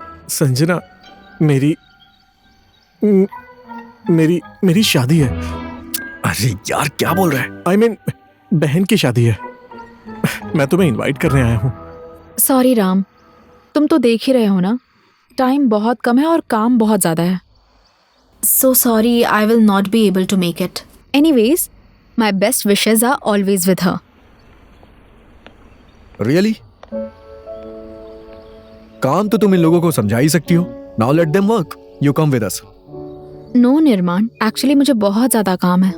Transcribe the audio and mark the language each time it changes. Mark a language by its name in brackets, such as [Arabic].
[Hindi] संजना, मेरी मेरी शादी है। अरे यार क्या बोल रहा है? [English] I mean, [Hindi] बहन की शादी है। मैं तुम्हें इनवाइट करने आया हूँ। सॉरी राम, तुम तो देख ही रहे हो ना, टाइम बहुत कम है और काम बहुत ज्यादा है। [English] So sorry, I will not be able to make it. Anyways, my best wishes are always with her. Really? [Hindi] काम तो तुम इन लोगों को समझा ही सकती हो। [English] Now let them work. You come with us. [Hindi] No निर्माण, एक्चुअली मुझे बहुत ज्यादा काम है।